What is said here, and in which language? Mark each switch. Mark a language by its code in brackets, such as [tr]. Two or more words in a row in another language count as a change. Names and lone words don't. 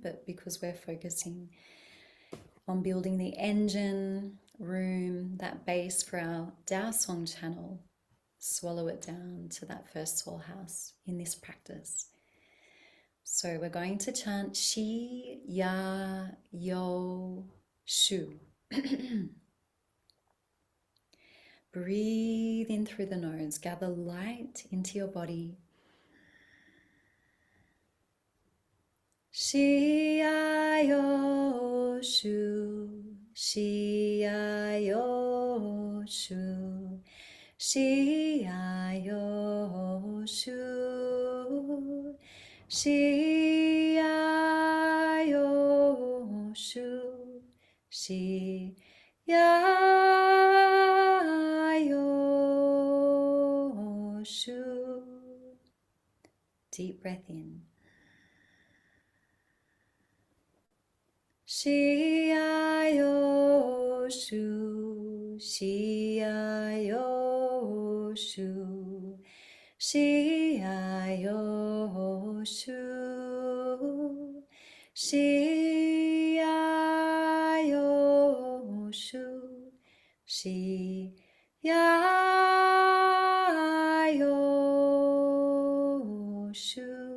[en] But because we're focusing on building the engine room, that base for our Tao Song Channel, swallow it down to that first soul house in this practice. So we're going to chant Shi Ya Yo Shu. Breathe in through the nose, gather light into your body. Shi Ya Yo Shu, Shi Ya Yo Shu, Shi Ya Yo Shu, Shi Ya Yo Shu, Shi Ya Yo Shu. Deep breath in. Shi Ya Yo Shu, Shi Ya Yo Shu, Shi Ya Yo Shu, Shi Ya Yo Shu, Shi Ya Yo Shu.